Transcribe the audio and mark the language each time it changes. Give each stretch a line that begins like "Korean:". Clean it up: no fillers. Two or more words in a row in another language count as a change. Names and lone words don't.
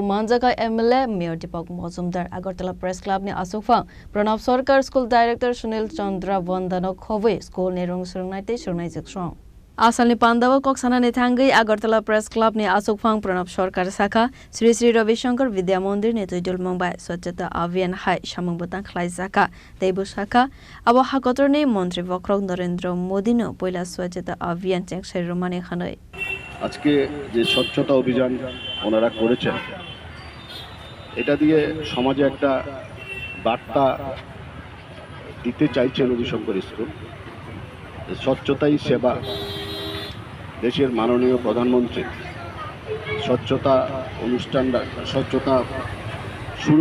Kok Borok: Manjaka MLA Mayor Deepak Mozumdar Agartala Press Club ni Asukfang Pranav Sarkar School Director Sunil Chandra Vandana Khove School ni Rungsrung Naite Surnai Jikshrong Asal ni Pandau Koksana ni Thangai Agartala Press Club ni Asukfang Pranav Sarkar Saka Sri Sri Ravi Shankar Vidya Mandir ni Tuidul Mumbai Swachhata Abhiyan Hai Shamangbutan Khlai Zaka Debu Saka Abo Hakotor ni Mantri Vakrok নরেন্দ্র মোদি নো পয়লা স্বচ্ছতা অভিযান চেংসাই রোমানে খানাই
Bangla: আজকে যে স্বচ্ছতা অভিযান ওনারা করেছেন এটা দিয়ে সমাজে একটা বার্তা দিতে চাইছে রবিশঙ্কর স্কুল স্বচ্ছতাই সেবা দেশের মাননীয় প্রধানমন্ত্রী স্বচ্ছতা অনুষ্ঠানটা স্বচ্ছতা শুরু